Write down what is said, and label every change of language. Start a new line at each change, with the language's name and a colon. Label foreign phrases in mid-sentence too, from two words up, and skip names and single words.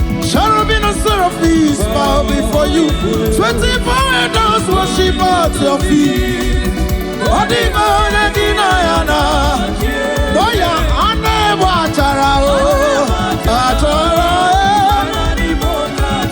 English: Cherubim and seraphims bow before you. Twenty-four elders worship at your feet.
Igbo: Ọ dịghị onye gị na ya na. Kpọọ ya, anụ ịbụ achara o. Achara, eh.